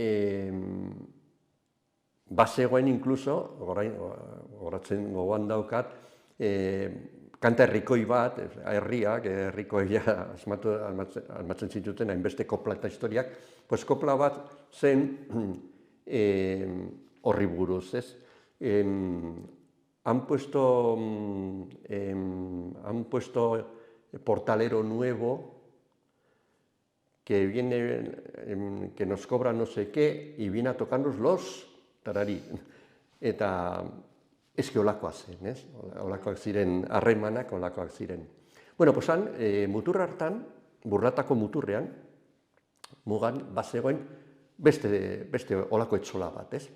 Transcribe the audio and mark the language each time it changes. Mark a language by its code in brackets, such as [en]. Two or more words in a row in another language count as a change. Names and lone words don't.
[eu] bazegoen inkluso, goratzen gogoan daukat, kanta herrikoi bat, herriak, herrikoia asmatzen zituzten hainbeste kopla eta historiak, pues kopla bat zen horri buruz, ez? [es] Han puesto portalero nuevo que nos cobra no sé qué y viene a tocarnos los tararí. [eu] Eta eske olakoa zen, ez? Olakoak ziren, harremanak olakoak ziren. [es] Bueno, pues [eu] han, mutur hartan, Burlatako muturrean, mugan, bazegoen, beste olako etxola bat, ez?